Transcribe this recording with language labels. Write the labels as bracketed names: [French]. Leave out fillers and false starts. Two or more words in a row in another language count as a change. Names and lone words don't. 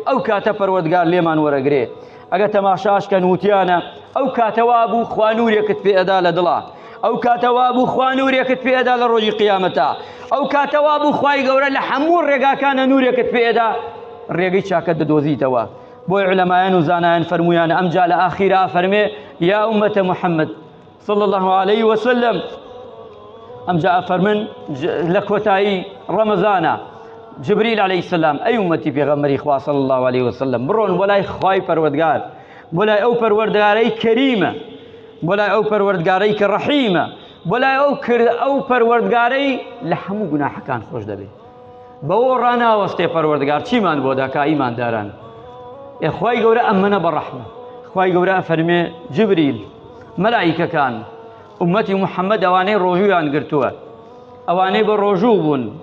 [Central Kurdish] ئەو کاتە پەروەردگار لێمان وەرەگرێ. ئەگە تەماشاشکەن وتیانە ئەو کاتەوا بوو خوا نورێکت پێ ئەدا لە دڵە، ئەو کاتەوا بوو خوا نورێکت پێ ئەدا لە ڕۆژی قیامەتە، ئەو کاتەوا بوو خوای گەورە لە هەموو ڕێگاکانە نورێکت پێ ئەدا، ڕێگەی چاکە دەدۆزیتەوە. بۆی علەمایان و زانایان فەرمویانە ئەمجا لە ئاخیرا فەرمێ یا ئومەتە محەممەد [Arabic] صلى الله عليه وسلم، [Central Kurdish] ئەمجا فەرمن لە کۆتایی ڕەمەزانە جبریل [Arabic] عليه السلام [Central Kurdish] ئەی ئومەتی پێغەمبەری خوا [Arabic] صلى الله عليه وسلم [Central Kurdish] بڕۆن بۆ لای خوای پەروەردگار، بۆ لای ئەو پەروەردگارەی کەریمە، بۆ لای ئەو پەروەردگارەی کە ڕەحیمە، بۆ لای ئەو پەروەردگارەی لە هەموو گوناحەکان خۆش دەبێت. بەوە ڕاناوەستێ پەروەردگار چیمان بۆ داکا ئیمانداران. خوای گەورە ئەمەنە بە ڕەحمە، خوای گەورە ئەفەرمێ جبریل مەلائیکەکان ئومەتی محەممەد ئەوانەی ڕۆژوویان گرتووە، ئەوانەی بە ڕۆژوو بوون،